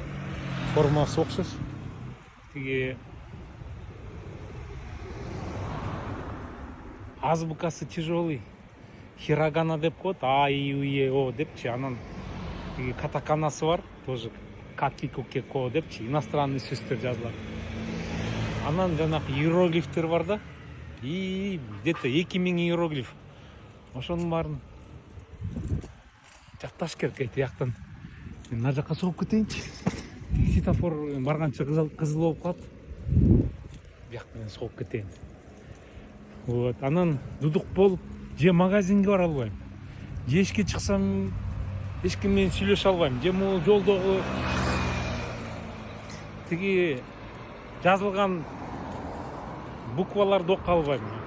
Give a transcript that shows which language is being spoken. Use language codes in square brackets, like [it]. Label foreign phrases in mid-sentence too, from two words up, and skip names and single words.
[ky] Формасы окшош. Тиги азбукасы тяжелый. Хирогана деп коет, А, И, У, Е, О депчи, анан тиги катаканасы бар, тоже Каки, Куке, Ко депчи, иностранный сөздөр жазылат. Анан жанакы иероглифтер бар да, [ru] и где-то 2000 иероглиф. [ky] Ошонун баарын жатташ керек эти жактан. Мен мына жака согуп кетейинчи. Светофор барганча кызыл болуп калат. Бияктан согуп кетейин. Вот, анан дудук болуп же магазинге бара албайм, же эшикке чыксам эч ким менен сүйлөшө албайм, же могу жолдогу тиги жазылган букваларды окуя албайм.